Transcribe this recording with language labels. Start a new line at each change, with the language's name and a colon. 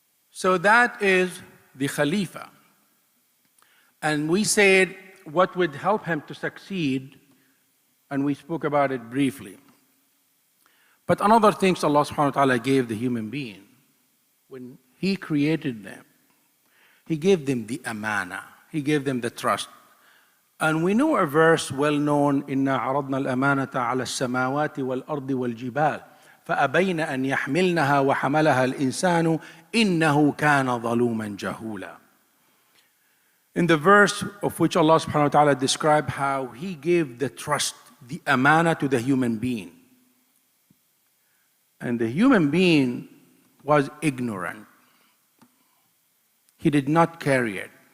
English: So that is the Khalifa. And we said what would help him to succeed, and we spoke about it briefly. But another thing Allah subhanahu wa ta'ala gave the human being, when He created them, He gave them the amana, He gave them the trust. And we know a verse well known,
Arabic: إِنَّا عَرَضْنَا الْأَمَانَةَ عَلَى السَّمَاوَاتِ وَالْأَرْضِ وَالْجِبَالِ فأبين أن يحملنها وحملها الإنسان إنه كان ظلوما جهولا.
English: In the verse of which Allah subhanahu wa ta'ala described how He gave the trust, the amana to the human being. And the human being was ignorant. He did not carry it.